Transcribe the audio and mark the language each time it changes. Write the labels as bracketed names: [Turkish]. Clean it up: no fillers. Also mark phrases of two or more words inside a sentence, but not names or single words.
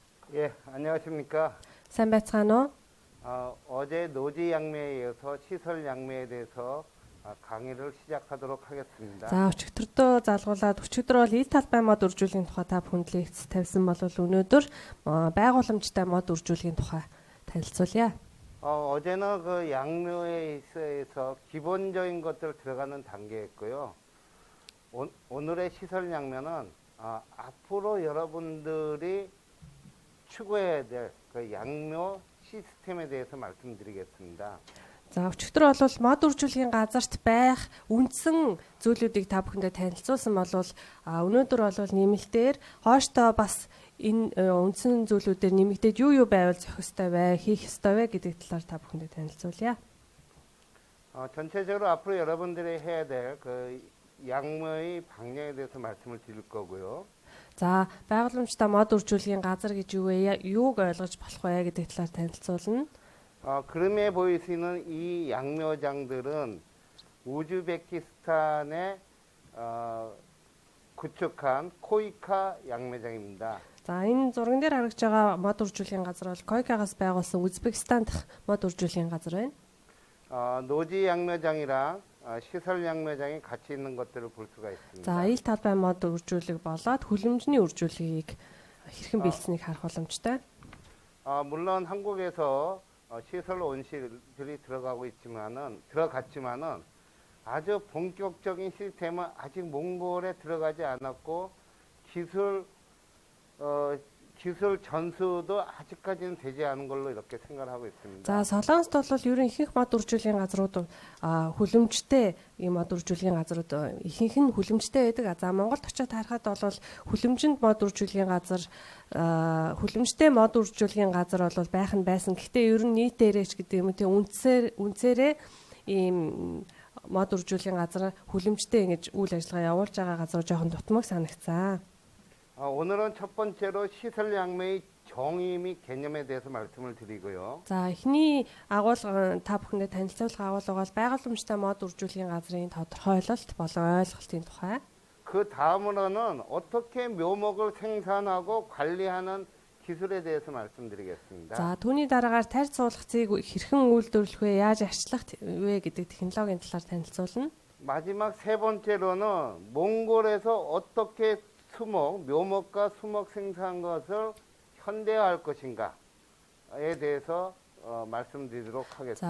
[Korean] 예, 안녕하십니까. [Mongolian] сайн байцгаана уу? [Korean] 어제 노지 양매에 이어서 시설 양매에 대해서 강의를 시작하도록 하겠습니다. [Mongolian] За өчигдөртөө залгуулад өчигдөр бол ил талбай мод үржүүлгийн тухай та бүхэнд лекц тавьсан бол өнөөдөр байгууламжтай мод үржүүлгийн тухай танилцуулъя. [Korean] 어제는 그 양묘에 있어서 기본적인 것들 들어가는 단계였고요. 오늘의 시설 양매는 앞으로 여러분들이 추구해야 될 그 양묘 시스템에 대해서 말씀드리겠습니다. [Mongolian] За өчигдөр бол мод үржүүлгийн газарт байх үндсэн зүйлүүдийг та бүхэндээ танилцуулсан бол өнөөдөр бол нэмэлтээр хойштоо бас энэ үндсэн зүйлүүдээр нэмэгдээд юу байвал зохих ёстой вэ, хийх ёстой вэ гэдэг талаар та бүхэндээ танилцуулъя. [Korean] 전체적으로 앞으로 여러분들이 해야 될 그 양묘의 방향에 대해서 말씀을 드릴 거고요. [Mongolian] За байгууламжтай мод үржүүлгийн газар гэж юу вэ? Юуг ойлгож болох вэ гэдэг талаар танилцуулна. [Korean] 그림에 보이시는 이 양묘장들은 우즈베키스탄에 구축한 코이카 양묘장입니다. [Mongolian] За энэ зурган дээр харагдж байгаа мод үржүүлгийн газар бол Койкагаас байгуулсан Узбекистан дахь мод үржүүлгийн газар байна. [Korean] 노지 양묘장이랑 시설 양묘장이 같이 있는 것들을 볼 수가 있습니다. [Mongolian] За ил талбай мод үржүүлэг болоод хүлэмжний үржүүлгийг хэрхэн бэлдсэнийг харах боломжтой. [Korean] 물론 한국에서 시설 온실들이 들어갔지만은 아주 본격적인 시스템은 아직 몽골에 들어가지 않았고 기술 전수도 아직까지는 되지 않은 걸로 이렇게 생각하고 있습니다. [Mongolian] За Солонгост бол ерөн ихэнх мод үржүүлгийн газрууд хүлэмжтэй ийм мод үржүүлгийн газрууд ихэнх нь хүлэмжтэй байдаг. За Монголд очиод харахад бол хүлэмжинд мод үржүүлгийн газар хүлэмжтэй мод үржүүлгийн газар бол байх нь байсан. Гэхдээ ер нь нийтээрээч гэдэг юм те үнцээрээ ийм мод үржүүлгийн газар хүлэмжтэй ингэж үйл ажиллагаа явуулж байгаа газар жоохон дутмаг санагцсан. [Korean] 오늘은 첫 번째로 시설 양매의 정의 및 개념에 대해서 말씀을 드리고요. [Mongolian] За эхний агуулга та бүхэндээ танилцуулах агуулга бол байгууламжтай мод үржүүлгийн газрын тодорхойлолт болон ойлголтын тухай. [Korean] 그 다음으로는 어떻게 묘목을 생산하고 관리하는 기술에 대해서 말씀드리겠습니다. [Mongolian] За түүний дараагаар тарьц суулгацыг хэрхэн үйлдвэрлэх вэ, яаж арчлах вэ гэдэг технологийн талаар танилцуулна. [Korean] 마지막 세 번째로는 몽골에서 어떻게 묘목과 수목 생산 것을 현대화할 것인가에 대해서 말씀드리도록 하겠습니다.